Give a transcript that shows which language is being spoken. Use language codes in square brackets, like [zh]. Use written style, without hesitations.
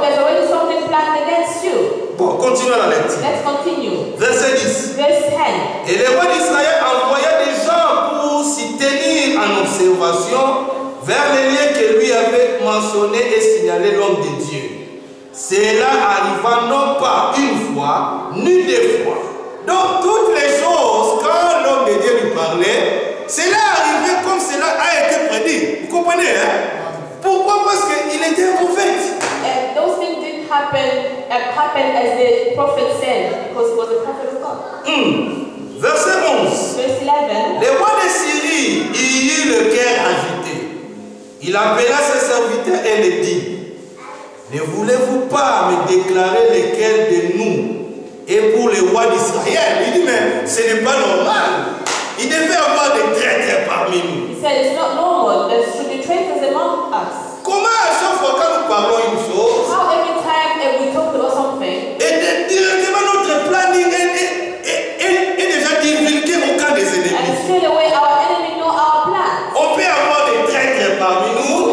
[en] there's already something planned against you. [fr] Bon, continuons la lecture. [en] Let's continue. [fr] Verset 10. [en] Verse 10. [fr] Et les rois d'Israël envoyaient des gens pour s'y tenir en observation vers les lieux que lui avait mentionnés et signalé l'homme de Dieu. Cela arriva non pas une fois, ni deux fois. Donc toutes les choses, quand l'homme de Dieu lui parlait, cela arrivait comme cela a été prédit. Vous comprenez, hein? Pourquoi? Parce qu'il était un prophète. [en] And those things didn't happen as the prophet said, because he was a prophet of God. [fr] Verset 11. [en] Verse 11. [fr] Le roi de Syrie y eut le cœur agité. Il appela ses serviteurs et les dit: ne voulez-vous pas me déclarer lequel de nous est pour le roi d'Israël? Il dit: mais ce n'est pas normal. Il devait y avoir des traîtres parmi nous. [en] He said, it's not normal. There should be traitors among us. [fr] Comment à chaque fois quand nous parlons une chose, [en] How every time we talk about something, [fr] et directement notre planning est déjà divulgué au camp des [en] and [fr] ennemis. [en] straight away our enemy know our plans. [fr] On peut avoir des traîtres parmi nous.